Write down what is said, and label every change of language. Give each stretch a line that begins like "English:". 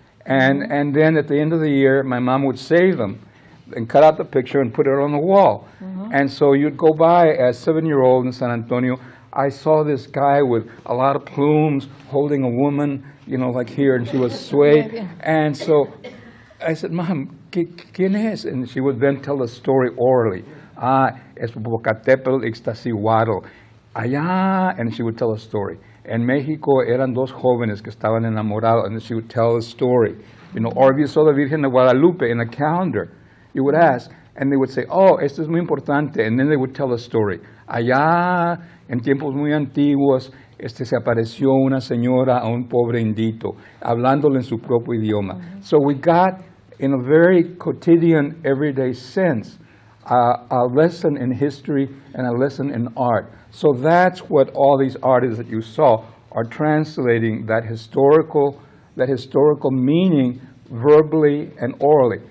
English: And then at the end of the year, my mom would save them and cut out the picture and put it on the wall. And so you'd go by as a 7-year-old in San Antonio. I saw this guy with a lot of plumes holding a woman, you know, like here, and she was swayed. And so I said, Mom,
Spanish: ¿quién es?
English: And she would then tell the story orally. Es Popocatépetl Ixtaccíhuatl. Allá, and she would tell a story.
Spanish: En México eran dos jóvenes que estaban enamorados,
English: and she would tell a story. You know, or if you saw the Virgen de Guadalupe in a calendar, you would ask, and they would say, oh,
Spanish: esto es muy importante,
English: and then they would tell a story.
Spanish: Allá, en tiempos muy antiguos, se apareció una señora a un pobre indito, hablándole en su propio idioma.
English: So we got, in a very quotidian, everyday sense, a lesson in history and a lesson in art. So that's what all these artists that you saw are translating, that historical meaning verbally and orally.